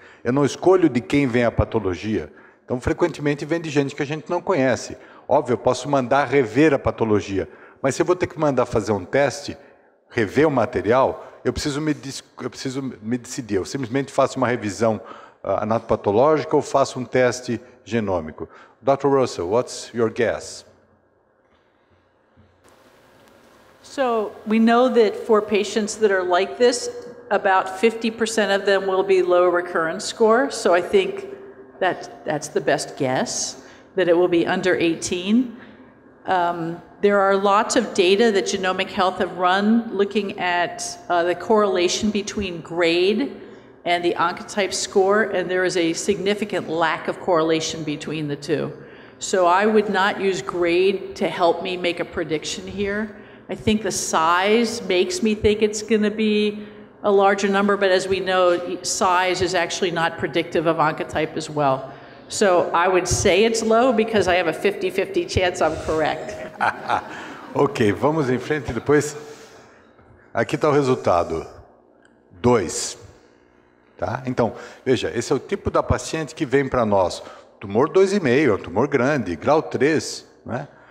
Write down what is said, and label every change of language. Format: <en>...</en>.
<pt>Eu não escolho de quem vem a patologia. Então, frequentemente, vem de gente que a gente não conhece. Óbvio, eu posso mandar rever a patologia, mas se eu vou ter que mandar fazer um teste, rever o material, eu preciso me decidir. Eu simplesmente faço uma revisão anatopatológica ou faço um teste genômico.</pt> <en>Dr. Russell, what's your guess? So we know that for patients that are like this, about 50% of them will be low recurrence score. So I think that's the best guess. that it will be under 18. There are lots of data that Genomic Health have run looking at the correlation between grade and the Oncotype score, and there is a significant lack of correlation between the two. So I would not use grade to help me make a prediction here. I think the size makes me think it's going to be a larger number, but as we know, size is actually not predictive of Oncotype as well. So I would say it's low because I have a 50-50 chance I'm correct.</en> <pt>Ok, vamos em frente depois. Aqui está o resultado. 2. Tá? Então, veja, esse é o tipo da paciente que vem para nós. Tumor 2,5, é um tumor grande, grau 3, né?</pt>